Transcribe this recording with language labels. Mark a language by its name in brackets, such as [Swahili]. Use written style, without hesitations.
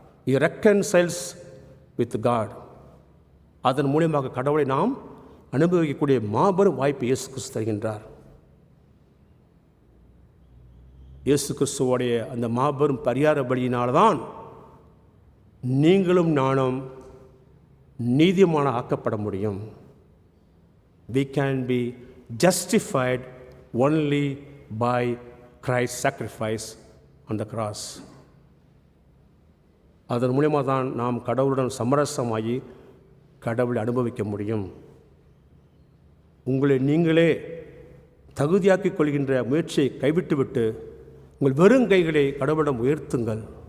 [English] He reconciles with God. [Tamil] அதன் மூலமாக கடவுளை நாம் அனுபவிக்கக்கூடிய மாபெரும் வாய்ப்பை இயேசு கிறிஸ்து தருகின்றார். இயேசு கிறிஸ்துவோடைய அந்த மாபெரும் பரிகார பலியினால்தான் நீங்களும் நானும் நீதிமான ஆக்கப்பட முடியும். [English] We can be justified only by Christ's sacrifice on the cross. [Tamil] அதன் மூலமாக தான் நாம் கடவுளுடன் சமரசமாகி கடவுளை அனுபவிக்க முடியும். உங்களை நீங்களே தகுதியாக்கிக் கொள்கின்ற முயற்சியை கைவிட்டுவிட்டு உங்கள் வெறும் கைகளை கடவுளிடம் உயர்த்துங்கள்.